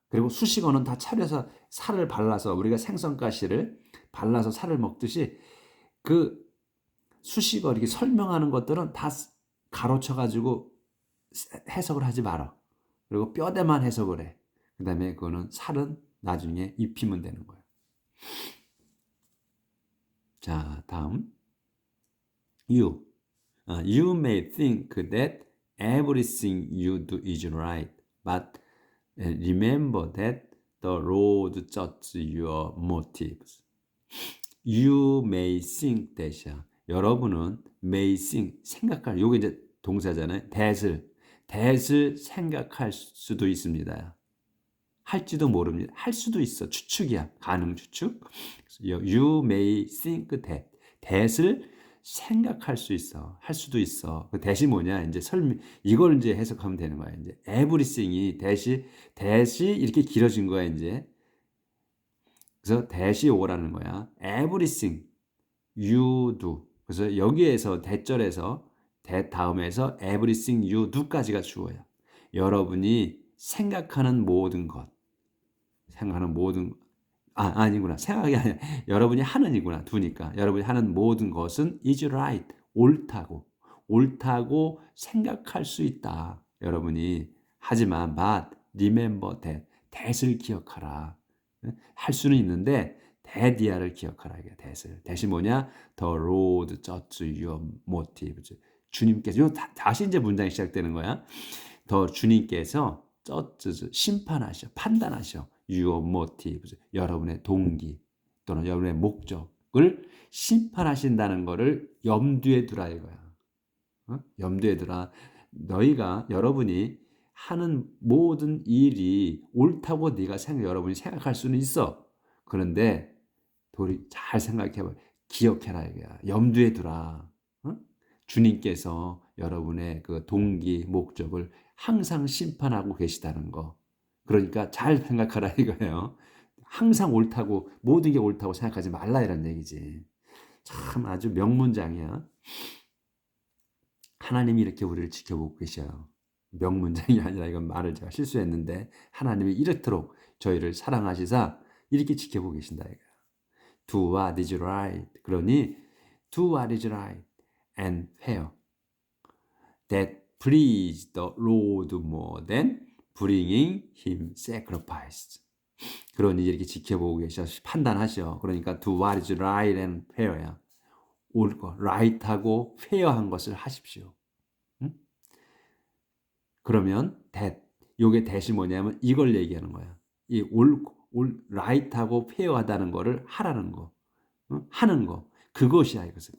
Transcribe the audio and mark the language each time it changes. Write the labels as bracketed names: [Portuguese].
[Korean] 그리고 수식어는 다 차려서 살을 발라서 우리가 생선가시를 발라서 살을 먹듯이 그 수식어 이렇게 설명하는 것들은 다 가로쳐가지고 해석을 하지 마라. 그리고 뼈대만 해석을 해. 그 다음에 그거는 살은 나중에 입히면 되는 거예요. 자, 다음. [English] You may think that everything you do is right, but remember that the Lord judges your motives. You may think that이야. [Korean] 여러분은 may think, 생각할, 요게 이제 동사잖아요. that을 생각할 수도 있습니다. 할지도 모릅니다. 할 수도 있어. 추측이야. 가능 추측. You may think that 을 생각할 수 있어. 할 수도 있어. 그 대시 뭐냐? 이제 이걸 이제 해석하면 되는 거야. 이제 everything이 대시 이렇게 길어진 거야, 이제. 그래서 대시 오라는 거야. [English] everything you do. [Korean] 그래서 여기에서 대절에서 대 다음에서 everything you do 까지가 주어야. 여러분이 생각하는 모든 것. 생각하는 모든 아니구나. 생각이 아니라 여러분이 하는이구나. 두니까. 여러분이 하는 모든 것은 is right. 옳다고 생각할 수 있다. 여러분이 하지만 but remember that 을 기억하라. 할 수는 있는데 that이야를 기억하라. 이게 that이 뭐냐? [English] The road judge your motives. [Korean] 주님께서 다시 이제 문장이 시작되는 거야. 더 주님께서 심판하셔, 판단하셔. Your motives, 여러분의 동기 또는 여러분의 목적을 심판하신다는 것을 염두에 두라 이거야. 염두에 두라. 여러분이 하는 모든 일이 옳다고 여러분이 생각할 수는 있어. 그런데 잘 생각해봐. 기억해라 이거야. 염두에 두라. 주님께서 여러분의 그 동기, 목적을 항상 심판하고 계시다는 거. 그러니까 잘 생각하라 이거예요. 항상 옳다고, 모든 게 옳다고 생각하지 말라 이런 얘기지. 참 아주 명문장이야. 하나님이 이렇게 우리를 지켜보고 계셔요. 명문장이 아니라 이건 말을 제가 실수했는데 하나님이 이렇도록 저희를 사랑하시사 이렇게 지켜보고 계신다 이거야. [English] Do what is right. 그러니 do what is right and fair. That please the Lord more than bringing him sacrifice. [Korean] 그러니 이렇게 지켜보고 계셔. 판단하셔. [English] 그러니까 do what is right and fair야. [Korean] 옳고 right하고 fair한 것을 하십시오. 응? 그러면 요게 that이 뭐냐면 이걸 얘기하는 거야. 이 right하고 fair하다는 거를 하라는 거. 응? 하는 거. 그것이야 이것은.